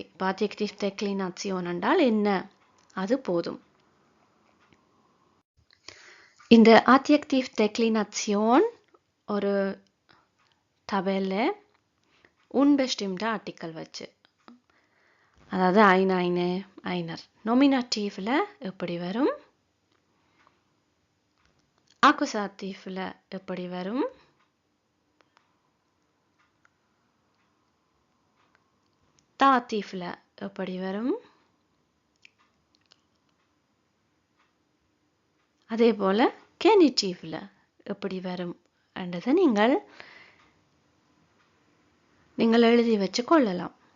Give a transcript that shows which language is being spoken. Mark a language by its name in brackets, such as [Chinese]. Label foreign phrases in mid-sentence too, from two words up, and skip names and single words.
[English] adjective declination [Tamil] என்றால் என்ன, அது போதும். இந்த [English] adjective declination [Tamil] ஒரு டபலில் unbestimmte ஆர்டிக்கல் வச்சு, அதாவது [German] ein, eine, einer. [Tamil] நொமினாட்டிவ்ல எப்படி வரும், அக்குசாட்டிவ்ல எப்படி வரும், தாட்டிவ்ல எப்படி வரும், அதே போல் கெனிட்டிவ்ல எப்படி வரும் என்றதை நீங்கள் நீங்கள் எழுதி வச்சு கொள்ளலாம்.